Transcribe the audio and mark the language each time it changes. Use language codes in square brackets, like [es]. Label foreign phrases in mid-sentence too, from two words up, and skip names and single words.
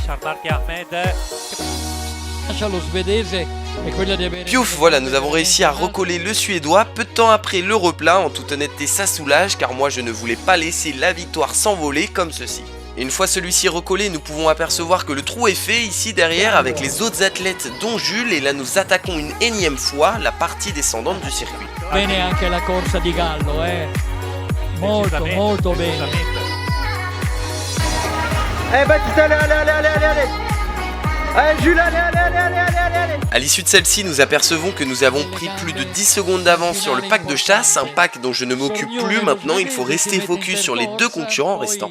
[fr] Piouf, voilà, nous avons réussi à recoller le Suédois. Peu de temps après le replat, en toute honnêteté ça soulage car moi je ne voulais pas laisser la victoire s'envoler comme ceci. Et une fois celui-ci recollé, nous pouvons apercevoir que le trou est fait ici derrière avec les autres athlètes dont Jules, et là nous attaquons une énième fois la partie descendante du circuit. [it] Bene anche la corsa di Gallo, molto bene. [fr] Allez Baptiste, allez. Allez Jules, allez. A l'issue de celle-ci, nous apercevons que nous avons pris plus de 10 secondes d'avance sur le pack de chasse, un pack dont je ne m'occupe plus maintenant, il faut rester focus sur les 2 concurrents restants.